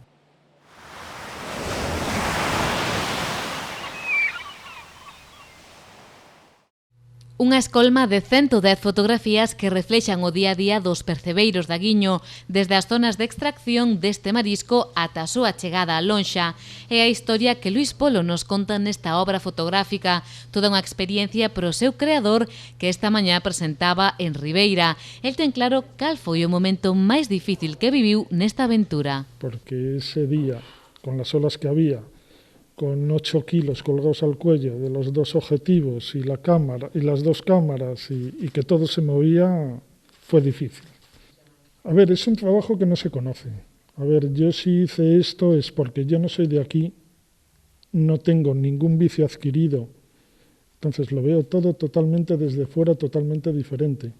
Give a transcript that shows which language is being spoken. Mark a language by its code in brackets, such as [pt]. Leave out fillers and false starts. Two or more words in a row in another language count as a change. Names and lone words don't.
[gl] Unha escolma de 110 fotografías que reflexan o día a día dos percebeiros da Guiño, desde as zonas de extracción deste marisco ata a súa chegada á lonxa. É a historia que Luís Polo nos conta nesta obra fotográfica, toda unha experiencia para o seu creador que esta mañá presentaba en Ribeira. El ten claro cal foi o momento máis difícil que viviu nesta aventura. [es] Porque ese día, con las olas que había, con 8 kilos colgados al cuello de los 2 objetivos y la cámara y las 2 cámaras y que todo se movía, fue difícil. A ver, es un trabajo que no se conoce. A ver, yo si hice esto es porque yo no soy de aquí, no tengo ningún vicio adquirido, entonces lo veo todo totalmente desde fuera, totalmente diferente.